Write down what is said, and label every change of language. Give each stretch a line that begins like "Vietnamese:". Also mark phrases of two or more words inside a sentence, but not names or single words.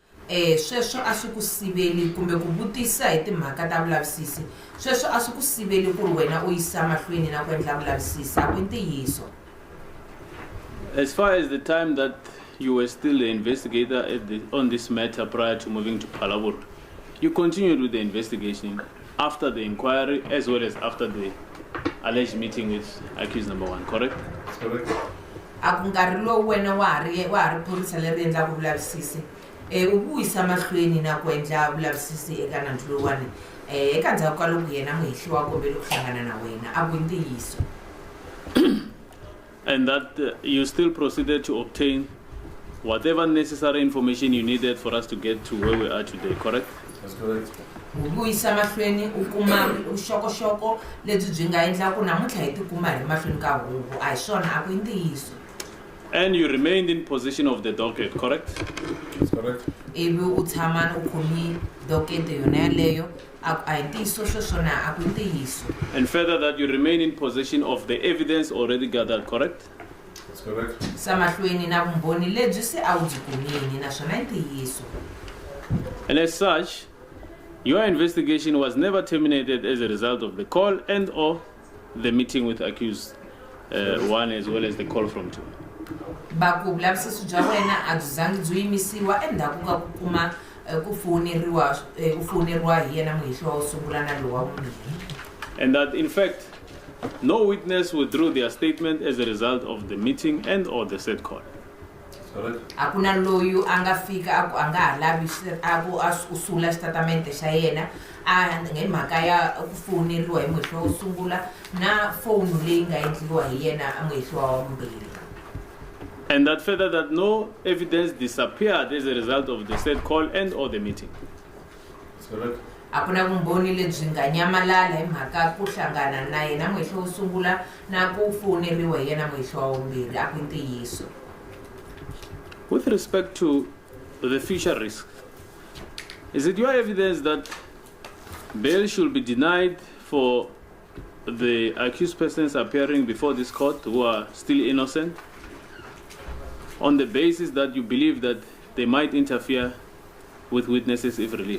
Tsonga: sweswo a swi ku siveli kumbe ku vutisa hi timhaka ta vulavisisi sweswo a swi ku siveli ku ri wena u yisa mahlweni na ku endla vulavisisi a ku ntiyiso.
English: As far as the time that you were still the investigator on this matter prior to moving to Palabur, you continued with the investigation after the inquiry as well as after the alleged meeting with accused number 1, correct? That's correct.
Tsonga: A ku nkarhi lowu wena wa ha ri phorisa leri endlaka vulavisisi u vuyisa mahlweni na ku endla vulavisisi eka nandzu lowuwani eka ndzhaku ka loko yena muhehli wa kombela ku hlangana na wena a ku ntiyiso.
English: And that you still proceeded to obtain whatever necessary information you needed for us to get to where we are today, correct? That's correct.
Tsonga: U vuyisa mahlweni u kuma vuxokoxoko lebyi byi nga endla ku namuntlha hi tikuma hi mahlweni ka huvo a hi swona a ku ntiyiso.
English: And you remained in possession of the docket, correct? That's correct.
Tsonga: Ivi u tshama u khomi dokete yona yaleyo a hi ntiyiso sweswona a ku ntiyiso.
English: And further that you remain in possession of the evidence already gathered, correct? That's correct.
Tsonga: Sa mahlweni na vumbhoni lebyi se a wu byi kumini naswona i ntiyiso.
English: And as such, your investigation was never terminated as a result of the call and or the meeting with accused 1 as well as the call from 2.
Tsonga: Baku vulavisisi bya wena a byi zangi byi yimisiwa endzhaku ka ku kuma ku foneriwa hi yena muhehli wa wo sungula na lowa vumbirhi.
English: And that in fact, no witness withdrew their statement as a result of the meeting and or the said call. Correct.
Tsonga: A ku na loyi a nga fika a nga ha lavi a sula xitatimende xa yena a hi mhaka ya ku foneriwa hi muhehli wa wo sungula na foni leyi nga endliwa hi yena a muhehli wa vumbirhi.
English: And that further that no evidence disappeared as a result of the said call and or the meeting. That's correct.
Tsonga: A ku na vumbhoni lebyi nga nyamalala hi mhaka ku hlangana na yena muhehli wo sungula na ku foneriwa hi yena muhehli wa vumbirhi a ku ntiyiso.
English: With respect to the future risk, is it your evidence that bail should be denied for the accused persons appearing before this court who are still innocent on the basis that you believe that they might interfere with witnesses if released?